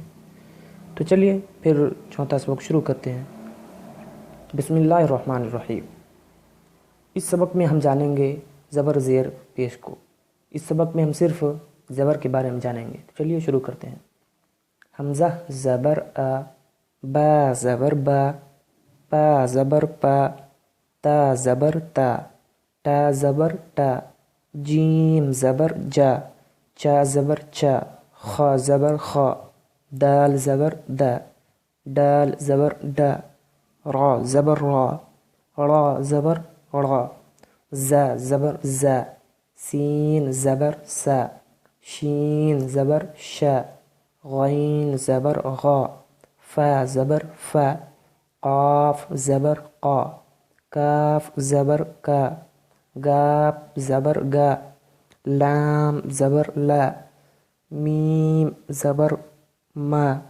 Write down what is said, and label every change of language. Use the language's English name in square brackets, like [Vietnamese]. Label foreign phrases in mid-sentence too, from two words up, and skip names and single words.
[Urdu] تو چلیے پھر چوتھا سبق شروع کرتے ہیں۔ [Arabic] بسم اللہ الرحمن الرحیم۔ [Urdu] اس سبق میں ہم جانیں گے زبر زیر پیش کو۔ اس سبق میں ہم صرف زبر کے بارے میں جانیں گے۔ تو چلیے شروع کرتے ہیں۔ حمزہ زبر آ، با زبر با، پا زبر پا، تا زبر تا، تا زبر تا، جیم زبر جا، چا زبر چا، خا زبر خا، دال زبر دا، دال زبر دا، را زبر را، را زبر را، زا زبر زا، سین زبر سا، شین زبر شا، غین زبر غا، فا زبر فا، قاف زبر قا، کاف زبر کا، گاپ زبر گا، لام زبر لا، میم زبر ما،